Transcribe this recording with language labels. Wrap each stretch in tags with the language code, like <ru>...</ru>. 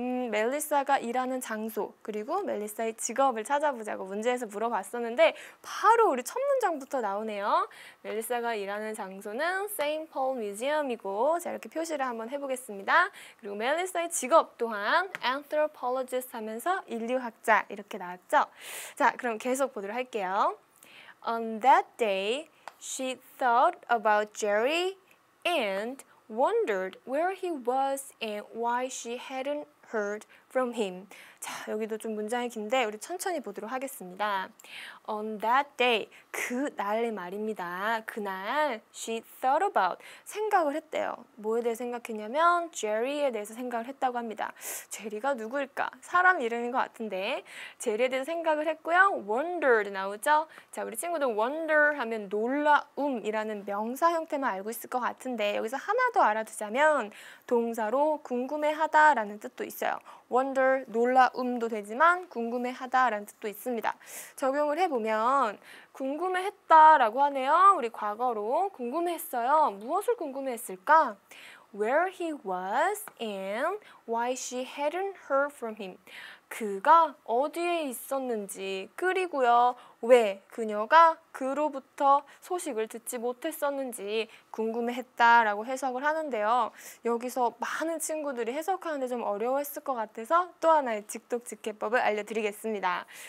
<ko>멜리사가 일하는 장소 그리고 멜리사의 직업을 찾아보자고 문제에서 물어봤었는데 바로 우리 첫 문장부터 나오네요. 멜리사가 일하는 장소는 세인트 폴 뮤지엄이고 자 이렇게 표시를 한번 해보겠습니다. 그리고 멜리사의 직업 또한 anthropologist 하면서 인류학자 이렇게 나왔죠. 자 그럼 계속 보도록 할게요.</ko> <en>On that day, she thought about Jerry and wondered where he was and why she hadn't heard from him.</en> <ko>자, 여기도 좀 문장이 긴데 우리 천천히 보도록 하겠습니다.</ko> <en>On that day,</en> <ko>그날의 말입니다. 그날</ko> <en>she thought about,</en> <ko>생각을 했대요. 뭐에 대해 생각했냐면 제리에 대해서 생각을 했다고 합니다. 제리가 누구일까? 사람 이름인 것 같은데 제리에 대해서 생각을 했고요. wondered 나오죠? 자, 우리 친구들 wonder 하면 놀라움이라는 명사 형태만 알고 있을 것 같은데 여기서 하나 더 알아두자면 동사로 궁금해하다라는 뜻도 있어요. wonder, 놀라움도 되지만 궁금해하다라는 뜻도 있습니다. 적용을 해보면 궁금해했다라고 하네요. 우리 과거로 궁금해했어요. 무엇을 궁금해했을까?</ko> <en>Where he was and why she hadn't heard from him.</en> <ko>그가 어디에 있었는지 그리고요. 왜 그녀가 그로부터 소식을 듣지 못했었는지 궁금해했다라고 해석을 하는데요. 여기서 많은 친구들이 해석하는데 좀 어려워했을 것 같아서 또 하나의 직독직해법을 알려드리겠습니다.</ko>